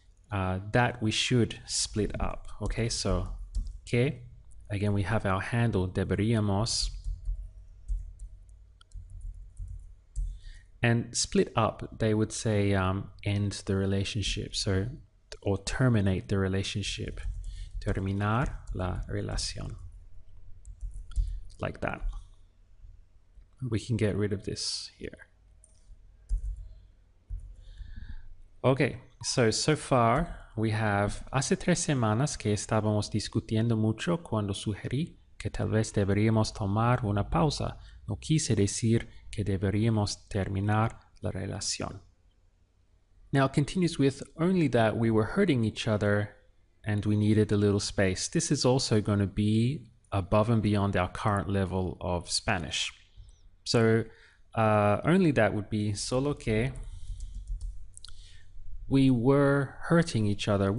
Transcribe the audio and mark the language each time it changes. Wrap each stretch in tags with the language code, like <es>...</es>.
<en>That we should split up. Okay, so que, again we have our handle deberíamos, and split up they would say end the relationship, so or terminate the relationship,</en> <es>terminar la relación,</es> <en>like that. We can get rid of this here. Okay, so far we have,</en> <es>hace 3 semanas que estábamos discutiendo mucho cuando sugerí que tal vez deberíamos tomar una pausa. No quise decir que deberíamos terminar la relación.</es> <en>Now it continues with, only that we were hurting each other and we needed a little space. This is also going to be above and beyond our current level of Spanish. So only that would be</en> <es>solo que</es> <en>we were hurting each other.</en>